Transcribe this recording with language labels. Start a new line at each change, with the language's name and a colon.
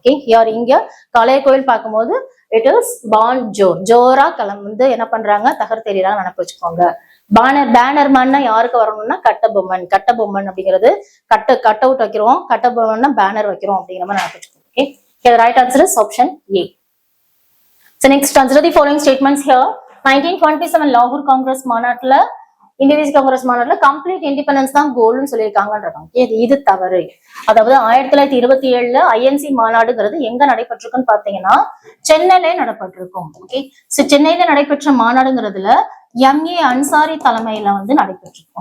Tamil: Okay, யார் இங்க காளையார் கோயில் பார்க்கும்போது இட் இஸ் பான் ஜோர், ஜோரா களம் வந்து என்ன பண்றாங்க தகர்த்தெறியறாங்க நினைப்பு வச்சுக்கோங்க. பேனர்மேன்னா யாருக்கு வரணும்னா கட்டபொம்மன். கட்டபொம்மன் அப்படிங்கிறது கட் அவுட் வைக்கிறோம், கட்டபொம்மன் பேனர் வைக்கிறோம் அப்படிங்கிற மாதிரி நினைப்பு வச்சுக்கோங்க.
English: Okay, right answer is option A. So next consider the following statements here.
Tamil: 1927 லாகூர் காங்கிரஸ் மாநாட்டுல இந்திய தேசிய காங்கிரஸ் மாநாட்டுல
English: complete independence
Tamil: தான் கோல்னு சொல்லியிருக்காங்கன்றாங்க. இது தவறு. அதாவது 1927ல ஐஎன்சி மாநாடுங்கிறது எங்க நடைபெற்றிருக்குன்னு பாத்தீங்கன்னா சென்னையில நடைபெற்றிருக்கும். ஓகே, சோ சென்னையில நடைபெற்ற மாநாடுங்கிறதுல எம்ஏ அன்சாரி தலைமையில வந்து நடைபெற்றிருக்கும்.